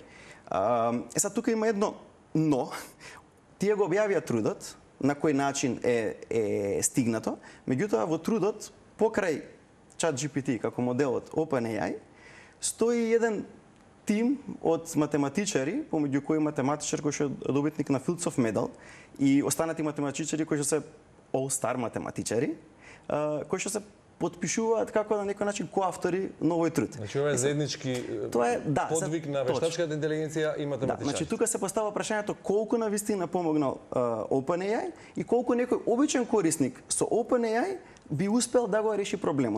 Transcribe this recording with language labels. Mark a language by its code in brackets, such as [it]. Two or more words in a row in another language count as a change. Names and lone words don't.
[mk] Сега тука има едно но, тие го објавија трудот, на кој начин е стигнато, меѓутоа во трудот, покрај ChatGPT како моделот OpenAI, стои еден тим од математичари, помеѓу кои математичар кој што е добитник на Fields Medal и останати математичари кои што се all-star математичари, кои што се потпишуваат како на некој начин коавтори на овој труд. Значи ова е заеднички подвиг на вештачката интелигенција и математичари. Значи тука се поставува прашањето колку навистина помогнал OpenAI и колку некој обичен корисник со OpenAI би успел да го реши проблемот.